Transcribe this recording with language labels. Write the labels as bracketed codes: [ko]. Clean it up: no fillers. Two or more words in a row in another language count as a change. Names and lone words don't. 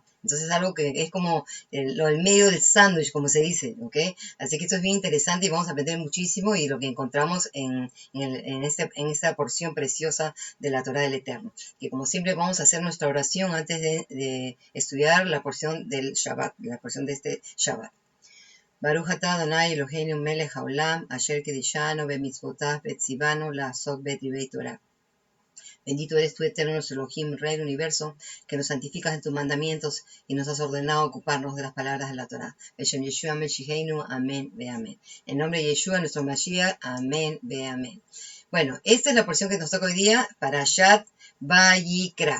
[es] Entonces es algo que es como el medio del sándwich, como se dice, ¿ok? Así que esto es bien interesante y vamos a aprender muchísimo y lo que encontramos en esta porción preciosa de la Torá del Eterno. Que como siempre vamos a hacer nuestra oración antes de estudiar la porción del Shabbat, la porción de este Shabbat. [he] ברוך אתה אדני אלהינו מלך העולם אשר קדשנו במצותיו וצונו לעסק בדברי תורה. [es] Bendito eres tú, eterno nuestro Elohim, Rey del universo, que nos santificas en tus mandamientos y nos has ordenado ocuparnos de las palabras de la Torah. [he] בשם ישוע משיחנו, אמן ואמן. [es] En nombre de Yeshua, nuestro Mashiach, [he] אמן ואמן. [es] Bueno, esta es la porción que nos toca hoy día, Parashat Vayikra.